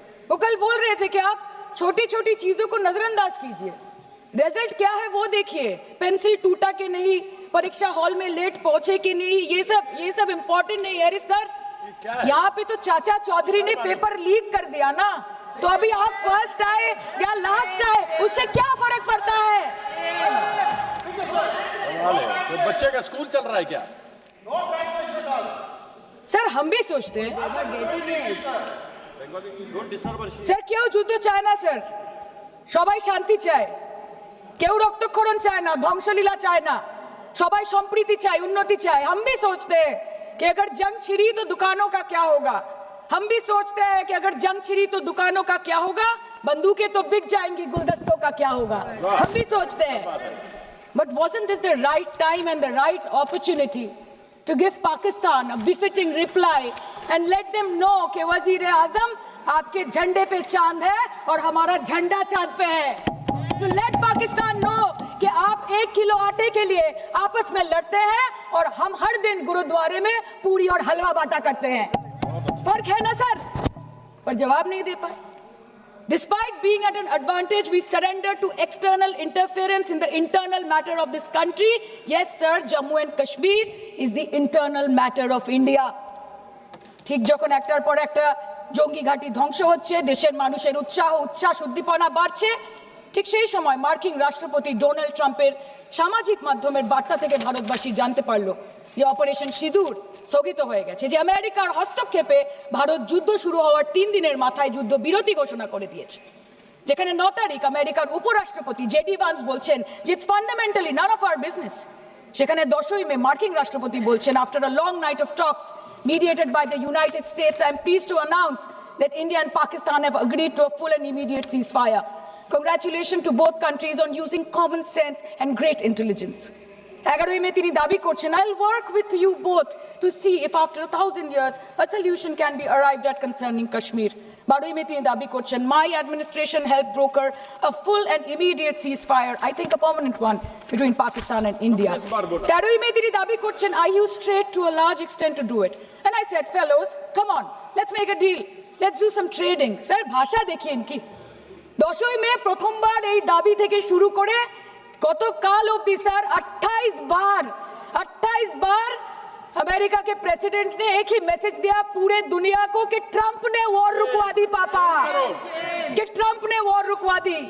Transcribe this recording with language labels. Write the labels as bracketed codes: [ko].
[hi] वो कल बोल रहे थे कि आप छोटी छोटी चीजों को नजरअंदाज कीजिए, रिजल्ट क्या है वो देखिए, पेंसिल टूटा कि नहीं, परीक्षा हॉल में लेट पहुंचे कि नहीं, ये सब इंपॉर्टेंट नहीं है। अरे सर यहाँ पे तो चाचा चौधरी ने पेपर लीक कर दिया ना, तो अभी आप फर्स्ट आए या लास्ट आए उससे क्या फर्क पड़ता है? तो बच्चे का स्कूल चल रहा है क्या? सर हम भी सोचते हैं [bn] স্যার কেউ যুদ্ধ চায় না স্যার, সবাই শান্তি চায়, কেউ রক্তক্ষরণ চায় না, ধ্বংসলীলা চায় না, সবাই সম্প্रीति চায়, [hi] उन्नति चाहे। हम भी सोचते हैं कि अगर जंग छिड़ी तो दुकानों का क्या होगा, हम भी सोचते हैं कि अगर जंग छिड़ी तो दुकानों का क्या होगा, बंदूकें तो बिक जाएंगी, गुलदस्तों का क्या होगा, हम भी सोचते हैं। [en] But wasn't this the right time and the right opportunity to give Pakistan a befitting reply and let them know [hi] कि वज़ीर-ए-आज़म आपके झंडे पे चांद है और हमारा झंडा चांद पे है। [en] To let Pakistan know [hi] कि आप 1 किलो आटे के लिए आपस में लड़ते हैं और हम हर दिन गुरुद्वारे में पूरी और हलवा बांटा करते हैं। फर्क है ना सर? पर जवाब नहीं दे पाए। [en] Despite being at an advantage, we surrender to external interference in the internal matter of this country. Yes, sir, Jammu and Kashmir is the internal matter of India. [bn] ঠিক যখন একটার পর একটা জঙ্গি ঘাঁটি ধ্বংস হচ্ছে, দেশের মানুষের উচ্ছ্বাস উদ্দীপনা বাড়ছে, ঠিক সেই সময় মার্কিন রাষ্ট্রপতি ডোনাল্ড ট্রাম্পের সামাজিক মাধ্যমের বার্তা থেকে ভারতবাসী জানতে পারলো যে অপারেশন সিঁদুর স্থগিত হয়ে গেছে, যে আমেরিকার হস্তক্ষেপে ভারত যুদ্ধ শুরু হওয়ার 3 দিনের মাথায় যুদ্ধ বিরতি ঘোষণা করে দিয়েছে, যেখানে 9 তারিখ আমেরিকার উপরাষ্ট্রপতি জেডি ভান্স বলছেন যে [en] it's fundamentally none of our business, [bn] সেখানে 10ই মে মার্কিন রাষ্ট্রপতি বলছেন [en] After a long night of talks mediated by the United States, I am pleased to announce that India and Pakistan have agreed to a full and immediate ceasefire. Congratulations to both countries on using common sense and great intelligence. [bn] 11ই মে তিনি দাবি করছেন, [en] I'll work with you both to see if after 1000 years a solution can be arrived at concerning Kashmir. [bn] 12ই মে তিনি দাবি করছেন, [en] my administration helped broker a full and immediate ceasefire, I think a permanent one, between Pakistan and India. [bn] 13ই মে তিনি দাবি করছেন, [en] I used trade to a large extent to do it. And I said, fellows, come on, let's make a deal. Let's do some trading. [hi] Sir, [bn] ভাষা দেখিয়ে ইনকি 10ই মে প্রথমবার এই দাবি থেকে শুরু করে গতকাল অবধি স্যার [hi] 28 बार अमेरिका के प्रेसिडेंट ने एक ही मैसेज दिया पूरे दुनिया को कि ट्रंप ने वॉर रुकवा दी पापा, कि ट्रंप ने वॉर रुकवा दी।